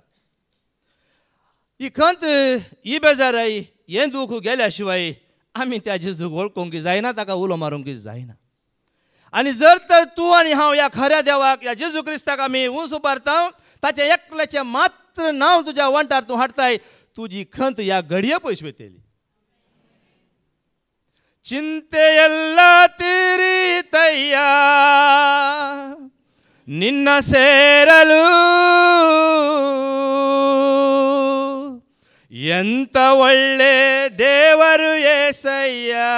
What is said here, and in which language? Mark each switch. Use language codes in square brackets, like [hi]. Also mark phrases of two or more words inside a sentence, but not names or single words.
[kok] ही खंत ही बेजाराई हें दूख गेल्या शिवाय आमी त्या जेजूक वळखूंक जायना ताका उलो मारूंक जायना. आनी जर तर तूं आनी हांव ह्या खऱ्या देवाक ह्या जेजू क्रिस्ताक आमी उंच उबारता ताचें एकल्याचें मात्र नांव तुज्या वंटार तूं हाडटाय तुजी खंत ह्या घडये पयस वयतली. [kn] ಚಿಂತೆಯೆಲ್ಲ ತೀರಿತಯ್ಯ ನಿನ್ನ ಸೇರಲು ಎಂತ ಒಳ್ಳೆ ದೇವರು యేసయ్య.